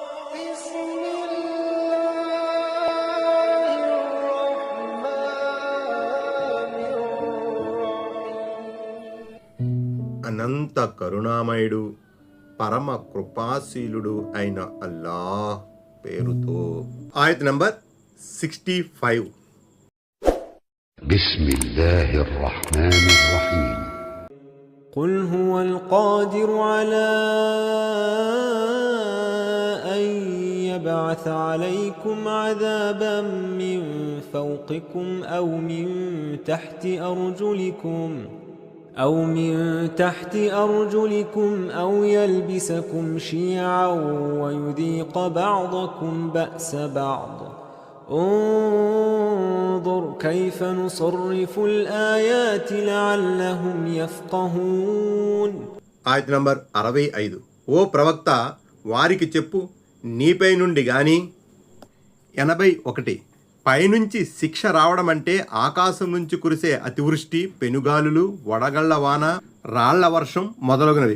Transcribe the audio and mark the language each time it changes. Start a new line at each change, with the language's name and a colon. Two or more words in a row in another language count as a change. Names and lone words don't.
Telugu: అనంత కరుణామయుడు పరమ కృపాశీలుడు అయిన అల్లాహ్ పేరుతో. ఆయత్ నంబర్ 65.
Arabic: بسم الله الرحمن الرحيم. قل هو القادر على أن يبعث عليكم عذابا من فوقكم أو من تحت أرجلكم أو يلبسكم شيعا ويذيق بعضكم بأس بعض انظر كيف نصرف الآيات لعلهم يفقهون.
Telugu: ఆయత్ నంబర్ 65. ఓ ప్రవక్త, వారికి చెప్పు, నీపై నుండి గాని 81 పైనుంచి శిక్ష రావడం అంటే ఆకాశం నుంచి కురిసే అతివృష్టి, పెనుగాలులు, వడగళ్ల వాన, రాళ్ల వర్షం మొదలగునవి.